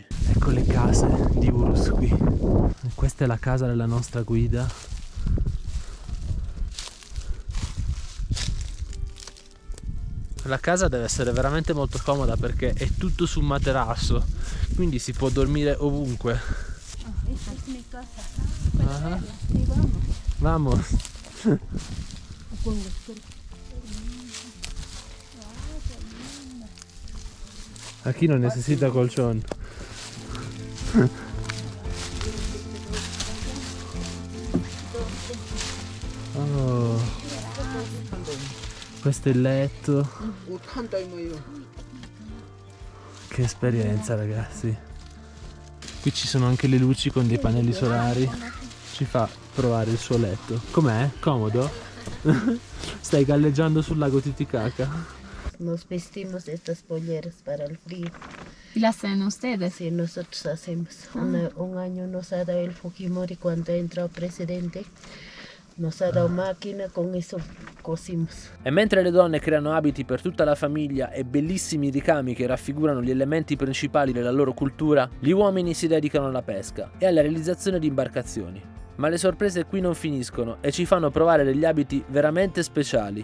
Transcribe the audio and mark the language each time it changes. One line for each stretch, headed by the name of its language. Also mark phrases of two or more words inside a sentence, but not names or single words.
Italian: Ecco le case di Urus qui. Questa è la casa della nostra guida. La casa deve essere veramente molto comoda perché è tutto su un materasso, quindi si può dormire ovunque.
Spanish: Vamos. Aquí no necesita colchón. Oh.
Italian: Questo è il letto. Che esperienza, ragazzi. Qui ci sono anche le luci con dei pannelli solari. Ci fa provare il suo letto. Com'è? Comodo? Stai galleggiando sul lago Titicaca.
Spanish: Nos vestimos estas polleras para el frío. ¿Y las hacen ustedes? Sí, nosotros hacemos. Un año nos ha dado el Fujimori cuando entró presidente. Nos ha dado máquina, con eso cosimos.
Italian: E mentre le donne creano abiti per tutta la famiglia e bellissimi ricami che raffigurano gli elementi principali della loro cultura, gli uomini si dedicano alla pesca e alla realizzazione di imbarcazioni. Ma le sorprese qui non finiscono e ci fanno provare degli abiti veramente speciali.